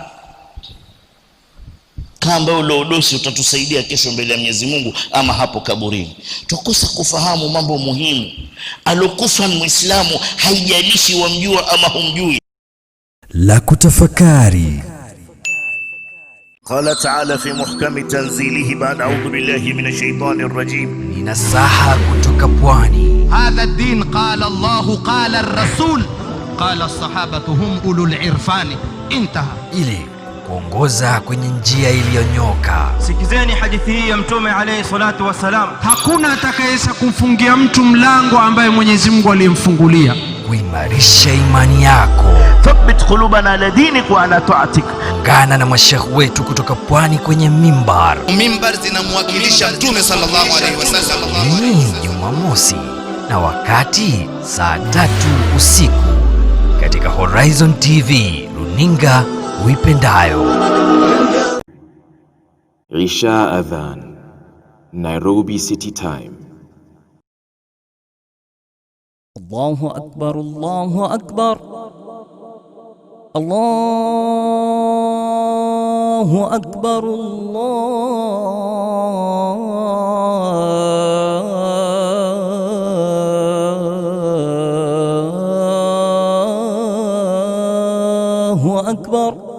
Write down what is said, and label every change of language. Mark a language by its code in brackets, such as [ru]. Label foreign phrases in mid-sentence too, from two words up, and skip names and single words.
[sw] Kamba ule udosi utatusaidia kesho mbele ya Mwenyezi Mungu ama hapo kaburini. Tukosa kufahamu mambo muhimu. Alokufa ni Muislamu, haijalishi wamjua ama humjui. La kutafakari. [ar] قال تعالى في محكم تنزيله بعد أعوذ بالله من الشيطان الرجيم. [sw] Ni nasaha kutoka pwani. [ar] هذا الدين قال الله قال الرسول قال الصحابة هم أولو العرفان. [sw] Intaha. Ili kuongoza kwenye njia iliyonyoka. Sikizeni hadithi hii ya Mtume [ar] عليه الصلاة والسلام. [sw] Hakuna atakayeweza kumfungia mtu mlango ambaye Mwenyezi Mungu aliyemfungulia. Kuimarisha imani yako. [ar] ثبت قلوبنا على دينك وعلى طاعتك. [sw] Ungana na mashekh wetu kutoka pwani kwenye mimbar. Mimbar zinamwakilisha Mtume [ar] صلى الله عليه وسلم. [sw] Ni Jumamosi na wakati saa 3 usiku katika Horizon TV, runinga uipendayo. [ar] عشاء أذان, [en] Nairobi City Time. [ar] الله أكبر الله أكبر الله أكبر الله أكبر, Allahu Akbar, Allahu Akbar.